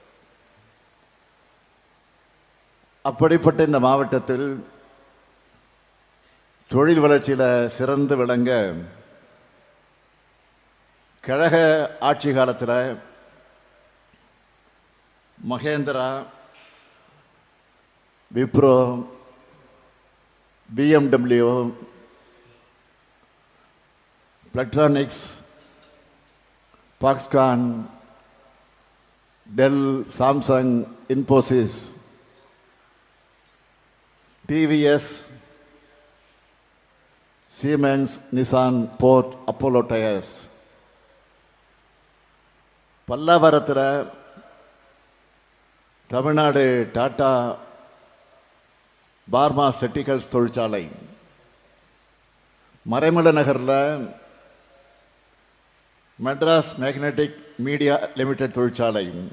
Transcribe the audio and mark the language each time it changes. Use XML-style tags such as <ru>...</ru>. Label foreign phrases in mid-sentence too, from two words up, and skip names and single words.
<ta>அப்படிப்பட்ட இந்த மாவட்டத்தில் தொழில் வளர்ச்சியில் சிறந்து விளங்க கழக ஆட்சி காலத்தில் மகேந்திரா, விப்ரோ, BMW, Plantronics, Foxconn, Dell, Samsung, Infosys, TVS, Siemens, Nissan, Ford, Apollo Tyres. பல்லாவரத்தில் தமிழ்நாடு டாடா பார்மாசெட்டிகல்ஸ் தொழிற்சாலை, மறைமலை நகரில் மெட்ராஸ் மேக்னெட்டிக் மீடியா லிமிடெட் தொழிற்சாலை,</ta>